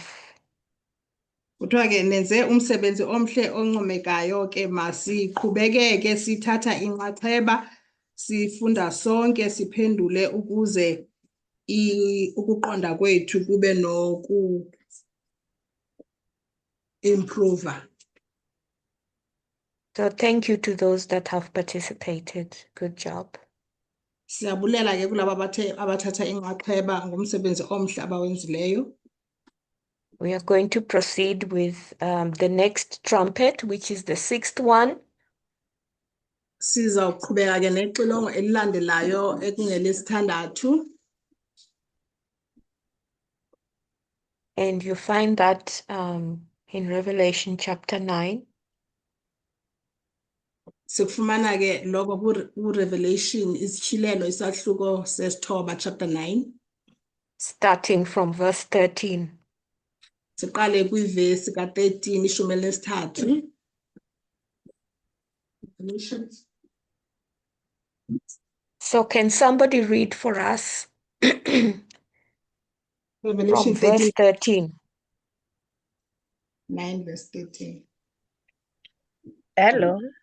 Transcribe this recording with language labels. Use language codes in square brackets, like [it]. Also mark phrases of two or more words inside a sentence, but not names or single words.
[xh] Kuthiwa ke nenze umsebenzi omhle oncomekayo ke, masiqhubekeke sithatha inxaxheba sifunda sonke siphendule ukuze ukuqonda kwethu kube improve. [en] So thank you to those that have participated. Good job. [xh] Siyabulela ke kulabo abathatha inxaxheba ngomsebenzi omhle abawenzileyo. [en] We are going to proceed with the next trumpet, which is the 6th one. [xh] Sizawuqhubeka ke nexilongo elilandelayo ekungelesithandathu. [en] And you find that in Revelation chapter 9. [xh] Sikufumana ke lokho ku-Revelation isityhilelo isahluko sesithoba chapter 9. [en] Starting from verse 13. [xh] Siqale kwivesi ka-13 ishumi elinesithathu. [en] So can somebody read for us from Revelation verse 13? 9 verse 13. Hello.